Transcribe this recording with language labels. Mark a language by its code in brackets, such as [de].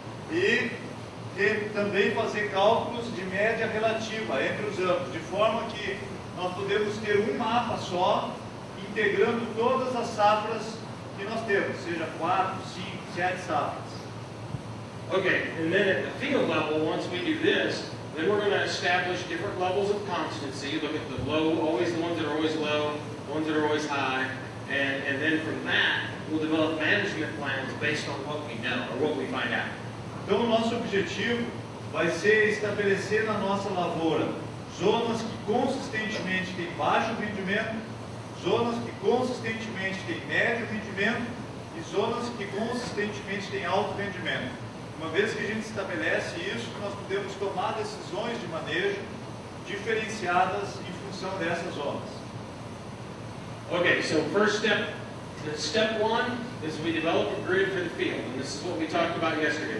[pt] E também fazer cálculos de média relativa entre os anos, de forma que nós podemos ter um mapa só, integrando todas as safras que nós temos, seja 4, 5, 7 safras. [en] Okay, and then at the field level, once we do this, then we're going to establish different levels of constancy. Look at the low, always the ones that are always low, ones that are always high, and then from that, we'll develop management plans based on what we know, or what we find out. [pt] Então o nosso objetivo vai ser estabelecer na nossa lavoura zonas que consistentemente têm baixo rendimento, zonas que consistentemente têm médio rendimento e zonas que consistentemente têm alto rendimento. Uma vez que a gente estabelece isso, nós podemos tomar decisões de manejo diferenciadas em função dessas zonas. [en] Okay, so first step, step one is we develop a grid for the field, and this is what we talked about yesterday.